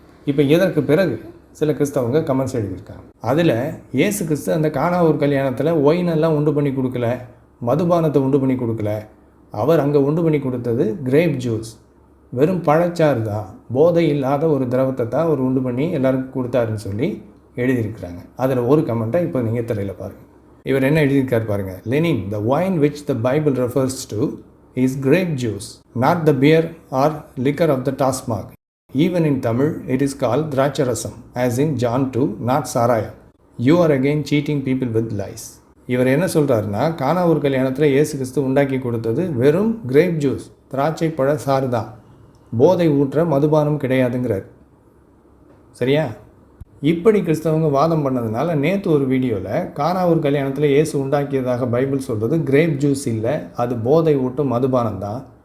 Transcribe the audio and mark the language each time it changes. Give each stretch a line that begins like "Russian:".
Tamil: இப்போ இதற்கு பிறகு சில கிறிஸ்தவங்க கமெண்ட்ஸ் எழுதியிருக்காங்க. அதில் இயேசு கிறிஸ்து அந்த கானாவூர் கல்யாணத்தில் ஒயினெல்லாம் உண்டு பண்ணி கொடுக்கல, மதுபானத்தை உண்டு பண்ணி கொடுக்கல. அவர் அங்கே உண்டு பண்ணி கொடுத்தது கிரேப் ஜூஸ், வெறும் பழச்சாறு தான், போதை இல்லாத ஒரு திரவத்தை தான் அவர் உண்டு பண்ணி எல்லாருக்கும் கொடுத்தாருன்னு சொல்லி எழுதியிருக்கிறாங்க. அதில் ஒரு கமெண்ட்டை இப்போ நீங்கள் திரையில் பாருங்கள். இவர் என்ன எழுதியிருக்கார் பாருங்கள்.
English: Lenin, the wine which the Bible refers to is grape juice, not the beer or liquor of the Tasmak. Even in Tamil, it is called Dracharasam, as in John 2, not Saraya. You are again cheating people with lies.
Tamil: இவர் என்ன சொல்கிறாருன்னா, கானாவூர் கல்யாணத்தில் இயேசு கிறிஸ்து உண்டாக்கி கொடுத்தது வெறும் grape juice, திராட்சை பழ சாறு தான், போதை ஊற்ற மதுபானம் கிடையாதுங்கிறார். சரியா? இப்படி கிறிஸ்தவங்க வாதம் பண்ணதுனால நேற்று ஒரு வீடியோவில் கானாவூர் கல்யாணத்தில் இயேசு உண்டாக்கியதாக பைபிள் சொல்கிறது கிரேப் ஜூஸ் இல்லை, அது போதை ஊட்டும் மதுபானம் தான்.